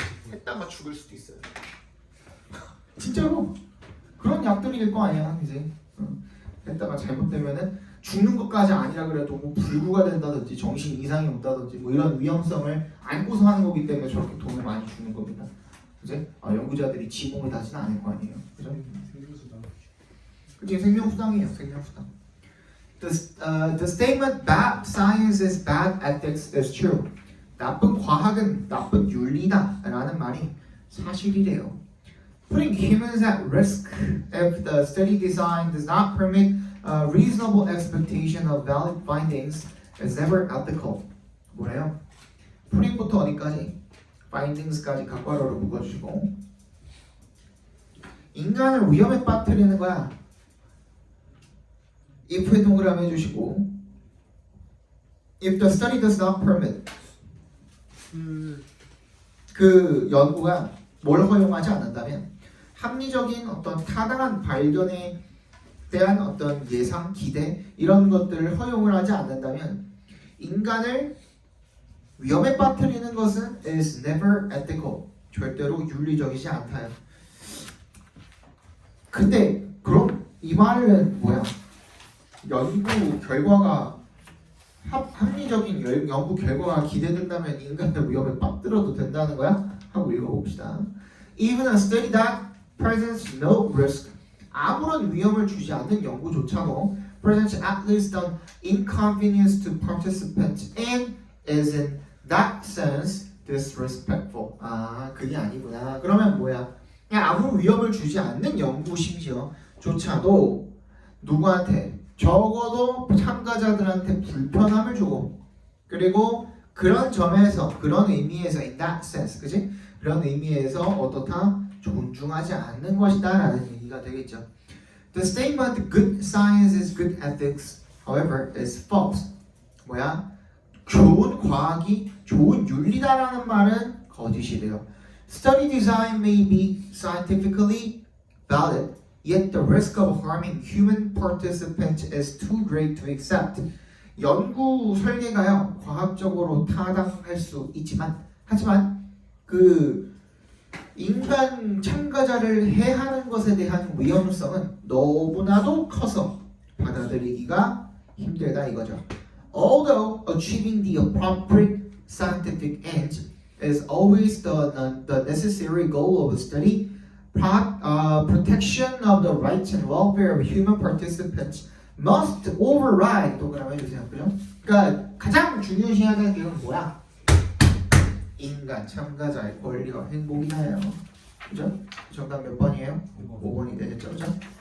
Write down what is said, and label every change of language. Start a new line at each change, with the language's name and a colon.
Korean: 했다가 죽을 수도 있어요. 진짜로 그런 약들일 거 아니야 이제. 했다가 잘못되면은 죽는 것까지 아니라 그래도 뭐 불구가 된다든지 정신 이상이 온다든지 뭐 이런 위험성을 안고서 하는 거기 때문에 저렇게 돈을 많이 주는 겁니다. 이제 연구자들이 지공을 다지는 않을 거 아니에요. 그죠? 생교수다. 그치? 생명수당이에요. 생명수당.
English: The statement bad science is bad ethics is true.
Korean: 나쁜 과학은 나쁜 윤리다 라는 말이 사실이래요.
English: Putting humans at risk if the study design does not permit a reasonable expectation of valid findings is never ethical.
Korean: 뭐래요? putting부터 어디까지? findings까지 각괄호로 묶어주시고 인간을 위험에 빠뜨리는 거야. if에 동그라미 해주시고
English: if the study does not permit
Korean: 그 연구가 뭘 허용하지 않는다면 합리적인 어떤 타당한 발견에 대한 어떤 예상, 기대 이런 것들을 허용을 하지 않는다면 인간을 위험에 빠뜨리는 것은
English: is never ethical.
Korean: 절대로 윤리적이지 않다요. 근데 그럼 이 말은 뭐야? 연구 결과가 합리적인 연구 결과가 기대된다면 인간을 위험에 빠뜨려도 된다는 거야? 하고 읽어봅시다.
English: Even a study that presents no risk
Korean: 아무런 위험을 주지 않는 연구조차도
English: presents at least an inconvenience to participants and is in that sense disrespectful.
Korean: 아 그게 아니구나. 그러면 뭐야? 그냥 아무 위험을 주지 않는 연구 심지어 조차도 누구한테 적어도 참가자들한테 불편함을 주고 그리고 그런 점에서 그런 의미에서
English: in that sense
Korean: 그지? 그런 의미에서 어떻다? 존중하지 않는 것이다 라는 얘기가 되겠죠.
English: The statement good science is good ethics however is false.
Korean: 뭐야? 좋은 과학이 좋은 윤리다라는 말은 거짓이래요.
English: Study design may be scientifically valid, yet the risk of harming human participants is too great to accept.
Korean: 연구 설계가요 과학적으로 타당할 수 있지만 하지만 그 인간 참가자를 해하는 것에 대한 위험성은 너무나도 커서 받아들이기가 힘들다 이거죠.
English: Although achieving the appropriate scientific end is always the necessary goal of a study, protection of the rights and welfare of human participants must override.
Korean: 동그라미 해주세요. 그죠? 그러니까 가장 중요시하는 게 뭐야? 인간 참가자의 권리와 행복이나요. 그죠? 정답 몇 번이에요? 5번이 되겠죠, 그죠?